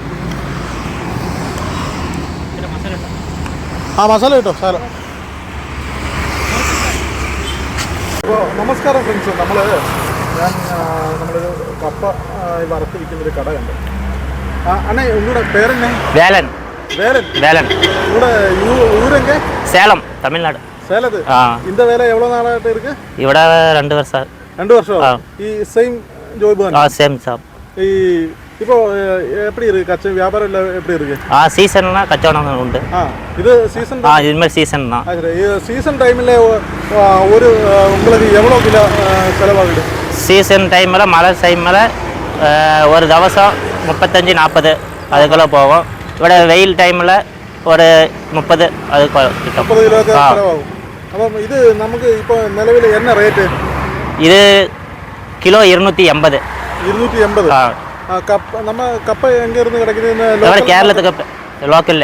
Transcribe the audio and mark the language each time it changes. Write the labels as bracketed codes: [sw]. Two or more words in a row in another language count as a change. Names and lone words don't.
[ml] ആ മസാല കേട്ടോ സാല. അപ്പോൾ നമസ്കാരം ഫ്രണ്ട്സ്. നമ്മളൊരു കപ്പ വറുത്ത് വിൽക്കുന്നൊരു കട കണ്ട്. അണ്ണേ ഉങ്ങളുടെ പേരെന്നെ? വേലൻ. വേലൻ വേലൻ. [ta] உங்களோட ஊரெங்க? சேலம், தமிழ்நாடு. சேலத்து. இந்த வேலை எவ்வளோ நாளாகிட்டு இருக்கு? [ml] ഇവിടെ 2 വർഷം. 2 வருஷம். ഈ [en] same job [ml] തന്നെ? [en] same job. [ta] ഈ இப்போ எப்படி இருக்கு வியாபாரம் எல்லாம் எப்படி இருக்கு? சீசன்னா கச்சவடம் உண்டு. இது சீசன். இது மாதிரி சீசன் தான். சீசன் டைமில் ஒரு உங்களுக்கு எவ்வளோ கிலோ செலவாகுது? சீசன் டைமில் மழை டைமில் ஒரு தவசம் 35-40 அதுக்குள்ளே போகும். [ml] ഇവിടെ വെയിൽ ടൈമിൽ ഒരു 30 അത് കിട്ടും. 30 കിലോ ചിലവാകും. അപ്പം ഇത് നമുക്ക് ഇപ്പോൾ നിലവിൽ എന്നാ റേറ്റ്? ഇത് കിലോ 280. 280. നമ്മ കപ്പ എങ്കിരുന്ന് കിടക്കുന്നത്? ഇവിടെ കേരളത്തിൽ കപ്പ ലോക്കലില്